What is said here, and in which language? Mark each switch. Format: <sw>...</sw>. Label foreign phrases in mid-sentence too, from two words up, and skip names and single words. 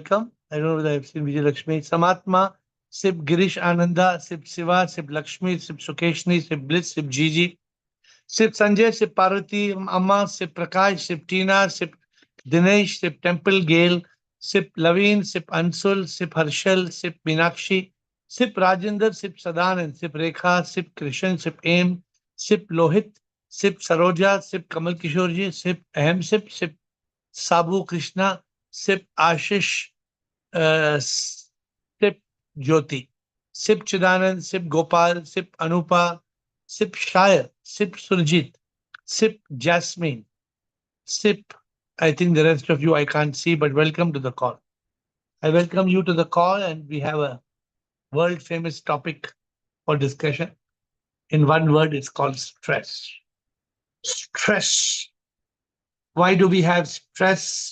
<en>welcome. I don't know whether I've seen Vijay Lakshmi. Samatma, Sip Girish Ananda, Sip Siva, Sip Lakshmi, Sip Sukeshni, Sip Bliss, Sip Gigi, Sip Sanjay, Sip Parvati, Amma, Sip Prakash, Sip Tina, Sip Dinesh, Sip Temple Gale, Sip Laveen, Sip Ansul, Sip Harshal, Sip Meenakshi, Sip Rajendra, Sip Sadanand, Sip Rekha, Sip Krishan, Sip Aim, Sip Lohit, Sip Saroja, Sip Kamal Kishorji, Sip Ahem, Sip Sabu Krishna, Sip Ashish, Sip Jyoti, Sip Chidanand, Sip Gopal, Sip Anupa, Sip Shire, Sip Surjit, Sip Jasmine, Sip, I think the rest of you I can't see, but welcome to the call. I welcome you to the call, and we have a world famous topic for discussion. In one word, it's called stress. Stress. Why do we have stress?</en>